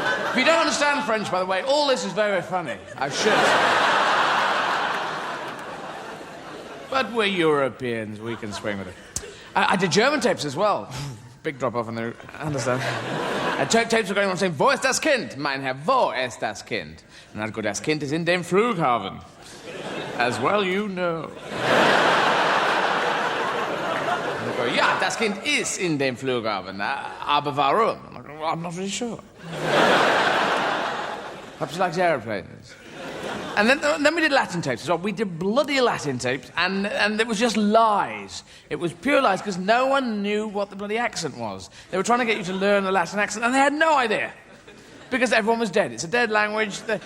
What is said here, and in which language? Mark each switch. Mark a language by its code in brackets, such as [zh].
[en] If you don't understand French, by the way, all this is very, very funny. I should. But we're Europeans, we can swing with it. I did German tapes as well. Big drop-off in there, I understand. Tapes were going on saying, [de] wo ist das Kind? Mein Herr, wo ist das Kind? [en] And I'd go, [de] das Kind ist in dem Flughafen. [en] As well you know. And I'd go, [de] ja, das Kind ist in dem Flughafen. Aber warum? [en] And I'd go, well, I'm not really sure. Perhaps he likes aeroplanes. And then we did Latin tapes as well. We did bloody Latin tapes, and it was just lies. It was pure lies, because no one knew what the bloody accent was. They were trying to get you to learn the Latin accent, and they had no idea. Because everyone was dead. It's a dead language.